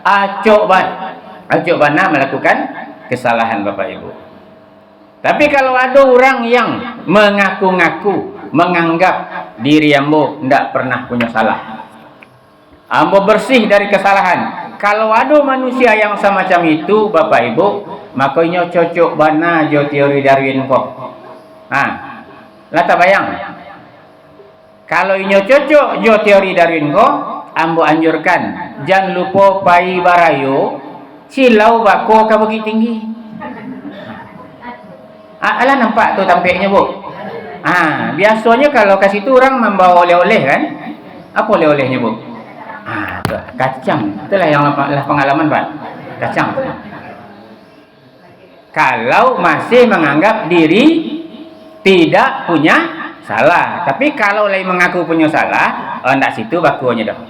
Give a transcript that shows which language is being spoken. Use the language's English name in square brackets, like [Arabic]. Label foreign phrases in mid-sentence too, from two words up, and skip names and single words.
[Minangkabau] Acok bana melakukan kesalahan Bapak Ibu. [Indonesian] Tapi kalau ada orang yang mengaku-ngaku, menganggap diri ambo tidak pernah punya salah, ambo bersih dari kesalahan. Kalau ada manusia yang semacam itu Bapak Ibu, [Minangkabau] makanya cocok bana jo teori Darwin kok. Lah tak bayang. Kalau inyo cocok jo teori Darwin kok, ambo anjurkan jangan lupa pai barayo silau bako ka bukit tinggi. Alah nampak tu tampaknya Bu. [Indonesian] Biasanya kalau ke situ orang membawa oleh-oleh kan? Apa oleh-olehnya Bu? Kacang. Itulah yang pengalaman Pak. Kacang. [Minangkabau] Kalau masih menganggap diri tidak punya salah, tapi kalau lain mengaku punya salah, ndak situ bakunya dah.